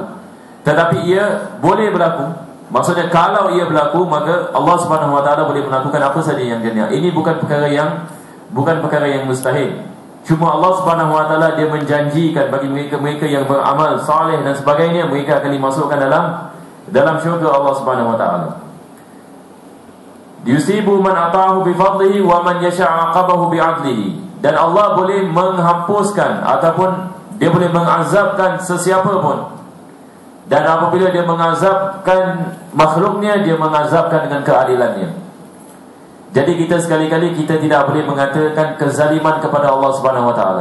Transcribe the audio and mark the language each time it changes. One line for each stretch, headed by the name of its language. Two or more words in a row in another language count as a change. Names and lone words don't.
Malay: Tetapi ia boleh berlaku. Maksudnya kalau ia berlaku, maka Allah
Arabic: سبحانه وتعالى
Malay: boleh melakukan apa saja yang dia nak. Ini bukan perkara yang mustahil. Cuma Allah
Arabic: سبحانه وتعالى
Malay: dia menjanjikan bagi mereka yang beramal saleh dan sebagainya, mereka akan dimasukkan dalam syurga Allah
Arabic: سبحانه وتعالى. يثيب من أطاعه بفضله ومن يشاء عاقبه بعدله.
Malay: Dan Allah boleh menghapuskan ataupun dia boleh mengazabkan sesiapa pun. Dan apabila dia mengazabkan makhluknya, dia mengazabkan dengan keadilannya. Jadi kita sekali-kali kita tidak boleh mengatakan kezaliman kepada Allah
Arabic: سبحانه وتعالى.